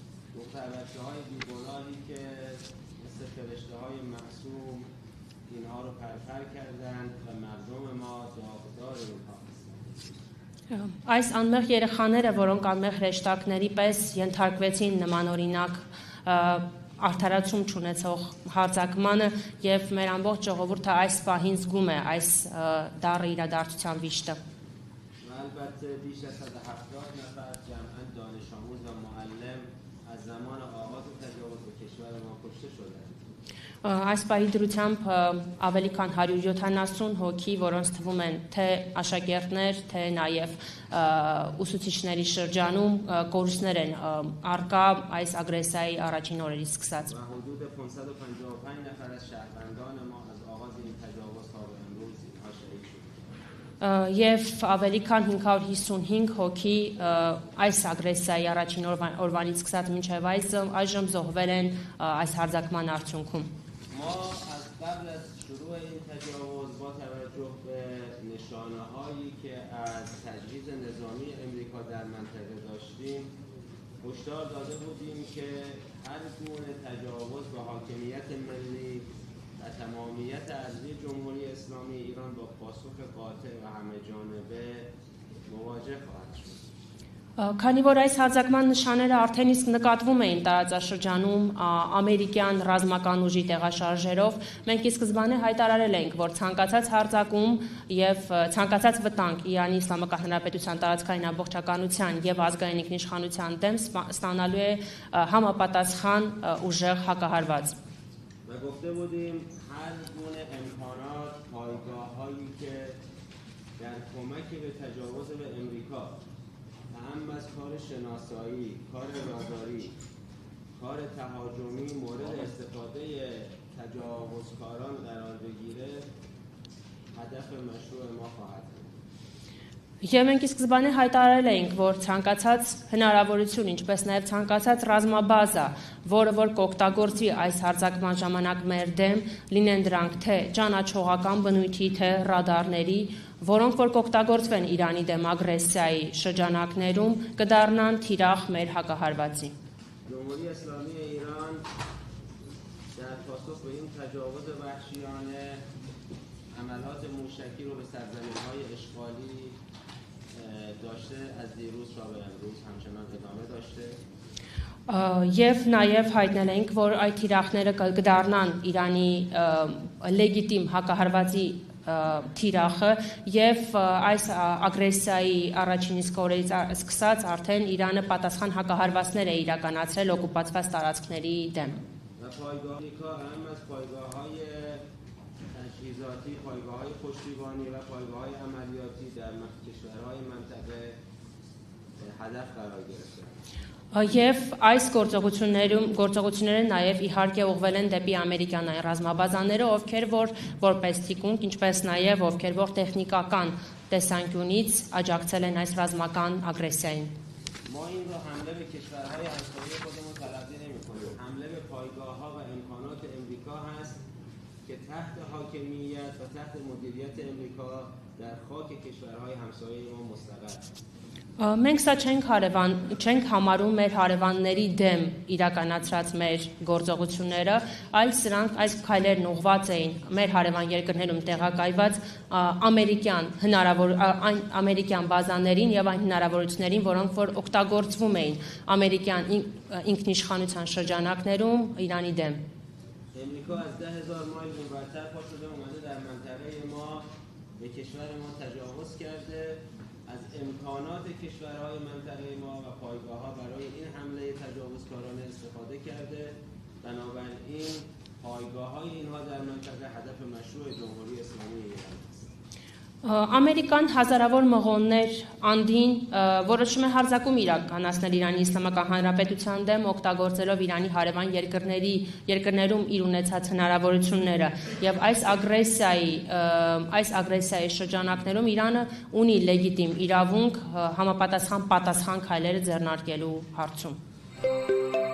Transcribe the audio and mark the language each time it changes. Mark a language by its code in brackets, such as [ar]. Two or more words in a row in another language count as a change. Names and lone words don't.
[hy] Այս անմեղ երեխաները, որոնք անմեղ հրեշտակների պես ենթարկվեցին նմանօրինակ արդարացում չունեցող հարձակմանը եւ մեր ամբողջ ժողովուրդը այս պահին զգում է այս դառը իրադարձության վիշտը. [fa] البته بیش از 170 نفر جمعاً دانش آموز و معلم از زمان آغاز تجاوز به کشور ما کشته شدند. [hy] Այս պահի դրությամբ ավելի քան 170 հոգի, որոնց թվում են թե աշակերտներ, թե նաև ուսուցիչների շրջանում կորուստներ են արկա այս ագրեսիայի առաջին օրերից սկսած. [fa] حدود 555 نفر از شهروندان ما از آغاز این تجاوز تا به امروز اینها شهید شدند. [hy] Եվ ավելի քան 555 հոգի այս ագրեսիայի առաջին օրվանից սկսած մինչև այժմ զոհվել են այս հարձակման արդյունքում. [fa] ما از قبل از شروع این تجاوز با توجه به نشانه‌هایی که از تجهیز نظامی امریکا در منطقه داشتیم هشدار داده بودیم که هر گونه تجاوز به حاکمیت ملی و تمامیت ارضی جمهوری اسلامی ایران با پاسخ قاطع و همه‌جانبه مواجه خواهد شد. [hy] Քանի որ այս հարձակման նշանները արդեն իսկ նկատվում էին տարածաշրջանում ամերիկյան ռազմական ուժի տեղաշարժերով, մենք ի սկզբանե հայտարարել ենք, որ ցանկացած հարձակում եւ ցանկացած վտանգ Իրանի Իսլամական Հանրապետության տարածքային ամբողջականության եւ ազգային ինքնիշխանության դեմ ստանալու է համապատասխան ուժեղ հակահարված. [fa] و گفته بودیم هر گونه امکانات پایگاه‌هایی که در کمک به تجاوز به امریکا هم از کار شناسایی، کار راداری، کار تهاجمی مورد استفاده تجاوزکاران قرار بگیره هدف مشروع ما خواهد بود. [hy] Եվ մենք սկզբանե հայտարարել էինք, որ ցանկացած հնարավորություն, ինչպես նաև ցանկացած ռազմաբազա, որը որ կօգտագործի այս հարձակման ժամանակ մեր դեմ, լինեն դրանք թե ճանաչողական բնույթի, թե ռադարների, որոնք որ կօգտագործվեն Իրանի դեմ ագրեսիայի շրջանակներում, կդառնան թիրախ մեր հակահարվածի։ [fa] جمهوری اسلامی ایران در پاسخ به این تجاوز وحشیانه عملات موشکی رو به سرزمین‌های اشغالی داشته از دیروز تا به امروز همچنان ادامه داشته [hy] Եվ նաև հայտնել ենք, որ այդ թիրախները կդառնան Իրանի լեգիտիմ հակահարվածի թիրախը եւ այս ագրեսիայի առաջին իսկ օրերից սկսած արդեն Իրանը պատասխան հակահարվածներ է իրականացրել օկուպացված տարածքների դեմ։ [fa] و پایگاه آمریکا هم از پایگاه‌های تجهیزاتی، پایگاه‌های پشتیبانی و پایگاه‌های عملیاتی در کشورهای منطقه هدف قرار گرفته. [hy] Եվ այս գործողությունները նաև իհարկե ուղղվել են դեպի ամերիկյանային ռազմաբազաները, ովքեր որպես թիկունք, ինչպես նաև ովքեր որ տեխնիկական տեսանկյունից աջակցել են այս ռազմական ագրեսիային։ [fa] ما این رو حمله به کشورهای همسایه خودمون تلقی نمی‌کنیم. حمله به پایگاه‌ها و امکانات امریکا هست که تحت حاکمیت و تحت مدیریت امریکا در خاک کشورهای همسایه ما مستقر. [hy] Մենք սա չենք համարում մեր հարևանների դեմ իրականացրած մեր գործողությունները, այլ սրանք այս քայլերն ուղղված էին մեր հարևան երկրներում տեղակայված ամերիկյան բազաներին եւ այն հնարավորություններին, որոնք որ օգտագործվում էին ամերիկյան ինքնիշխանության շրջանակներում Իրանի դեմ։ [fa] امریکا از 10,000 مایل اونورتر پا شده اومده در منطقه ما به کشور ما تجاوز کرده از امکانات کشورهای منطقه ما و پایگاه‌ها برای این حمله تجاوزکارانه استفاده کرده بنابراین پایگاه‌های اینها در منطقه هدف مشروع جمهوری اسلامی ایران است [hy] Ամերիկան հազարավոր մղոններ անդին որոշում է հարձակում իրականացնել Իրանի Իսլամական Հանրապետության դեմ օգտագործելով Իրանի հարևան երկրներում իր ունեցած հնարավորությունները եւ այս ագրեսիայի շրջանակներում Իրանը ունի լեգիտիմ իրավունք համապատասխան քայլերը ձեռնարկելու հարցում